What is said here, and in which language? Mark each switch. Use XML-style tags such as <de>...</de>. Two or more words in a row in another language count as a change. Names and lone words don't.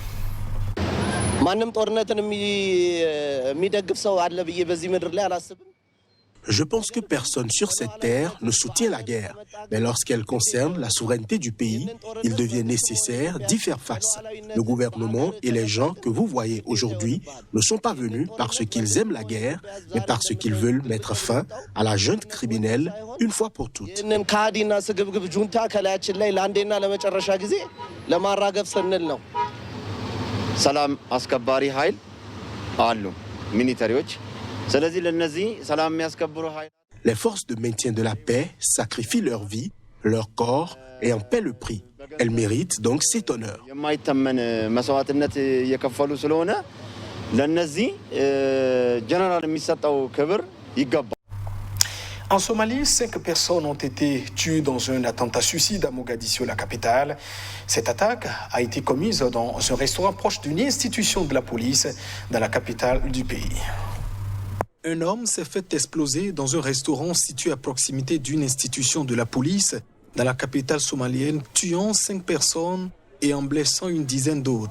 <fr>Je pense que personne sur cette terre ne soutient la guerre. Mais lorsqu'elle concerne la souveraineté du pays, il devient nécessaire d'y faire face. Le gouvernement et les gens que vous voyez aujourd'hui ne sont pas venus parce qu'ils aiment la guerre, mais parce qu'ils veulent mettre fin à la junte criminelle une fois pour toutes.</fr> <am>ሰላም አስከባሪ ኃይል አሉ ሚሊታሪዎች ስለዚህ ለነዚህ ሰላም የሚያስከብሩ ኃይል</am> <fr>Les forces de maintien de la paix sacrifient leur vie, leur corps et en paient le prix. Elles méritent donc cet honneur.</fr> <am>የማይተመን መስዋዕትነት እየከፈሉ ስለሆነ ለነዚህ ጀነራል የሚሰጠው ክብር ይገባል.</am> <fr>En Somalie, 5 personnes ont été tuées dans un attentat suicide à Mogadiscio, la capitale. Cette attaque a été commise dans un restaurant proche d'une institution de la police dans la capitale du pays. Un homme s'est fait exploser dans un restaurant situé à proximité d'une institution de la police dans la capitale somalienne, tuant 5 personnes et en blessant une dizaine d'autres.</fr>